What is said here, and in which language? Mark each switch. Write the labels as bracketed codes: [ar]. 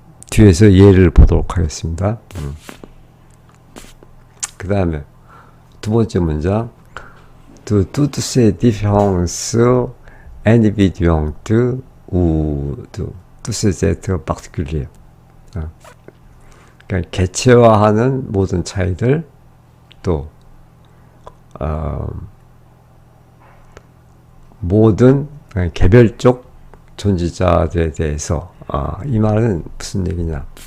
[ko] 뒤에서 예를 보도록 하겠습니다. 그 다음에 두 번째 문장, [fr] toutes ces différences individuelles ou tous ces êtres particuliers. [ko] 그러니까 개체화하는 모든 차이들, 또 모든 개별적 존재자들에 대해서, 이 말은 무슨 얘기냐?